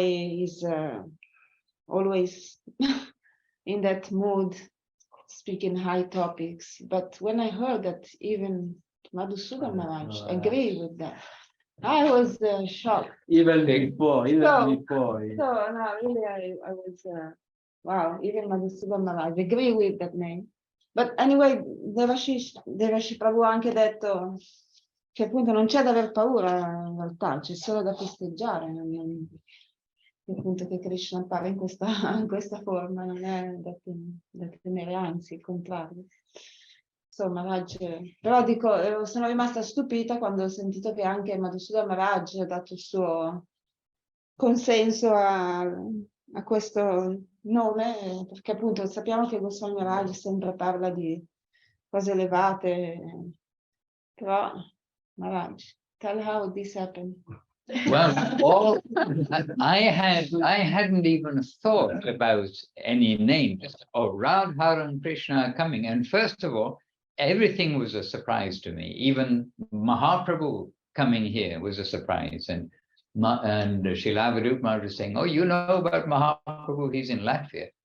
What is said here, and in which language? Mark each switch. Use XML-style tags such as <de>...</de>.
<en>He's always in that mood, speaking high topics. But when I heard that even Madhusudan Maharaj agree with that, I was shocked. Even before. So no, really, I was, wow, even Madhusudan Maharaj agree with that name. But anyway,</en> <it>Devashi Prabhu ha anche detto che appunto non c'è da aver paura in realtà, c'è solo da festeggiare. appunto che Krishna appare in questa forma, non è da temere, anzi il contrario. Insomma, però dico, sono rimasta stupita quando ho sentito che anche Madhusudan Maharaj ha dato il suo consenso a questo nome, perché appunto sappiamo che Goswami Maharaj sempre parla di cose elevate, però Maharaj,</it> <en>tell how this happened. Well, I hadn't even thought about any names. Oh, Radha and Krishna are coming. And first of all, everything was a surprise to me. Even Mahaprabhu coming here was a surprise. And Srila Avadut was saying, oh, you know about Mahaprabhu, he's in Latvia.</en>